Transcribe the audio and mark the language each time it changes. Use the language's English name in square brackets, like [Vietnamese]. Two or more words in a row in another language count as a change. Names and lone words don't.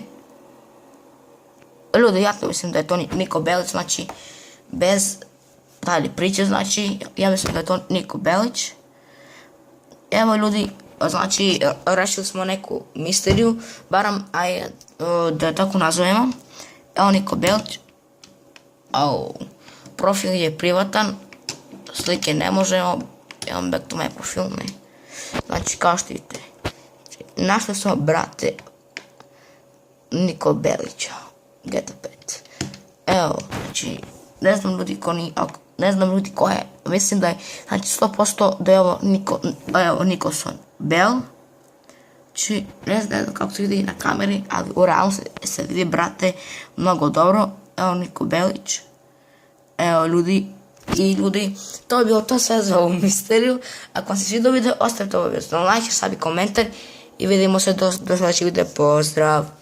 [Bosnian] Ljudi, ja to mislim da je to Niko Belić, znači bez dalje priče, znači ja mislim da je to Niko Belić. Evo ljudi, znači rešili smo neku misteriju, baram, da je tako nazovemo. Evo Niko Belić. Profil je privatan, slike ne možemo, evo [English] back to my [Bosnian] profil, ne. Znači kao što vidite, našli smo brate Niko Belića, GTA 5. Evo, znači, ne znam ljudi ko je, mislim da je, znači 100% da je ovo Nicholson Bell. Znači, ne znam kako se vidi na kameri, ali u realu se vidi brate mnogo dobro. Evo Niko Belić. Evo ljudi, to je bilo to sve za ovu misteriju. Ako vam se svidio video, ostavite obavezno like, sub i komentar i vidimo se do sljedećeg videa. Pozdrav!